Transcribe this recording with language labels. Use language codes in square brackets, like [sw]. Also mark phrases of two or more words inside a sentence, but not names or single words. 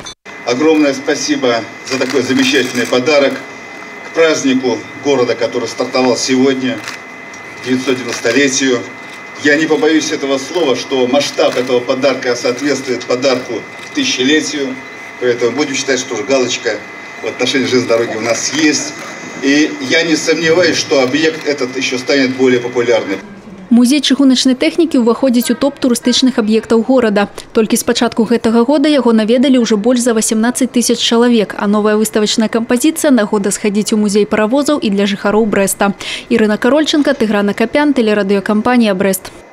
[ru] Огромное спасибо за такой замечательный подарок к празднику города, который стартовал сегодня, 990-летию. Я не побоюсь этого слова, что масштаб этого подарка соответствует подарку к тысячелетию. Поэтому будем считать, что галочка в отношении железной дороги у нас есть. И я не сомневаюсь, что объект этот еще станет более популярным. [be] Музей чыгуначнай тэхнікі ўваходзіць у топ турыстычных аб'ектаў горада. Толькі з пачатку гэтага года яго наведалі ўжо больш за 18 000 чалавек, а новая выставачная кампазіцыя нагода схадзіць у музей паравозаў і для жыхароў Брэста. Ірына Карольченко, Тыгран Акапян, тэлерадыёкампанія Брэст.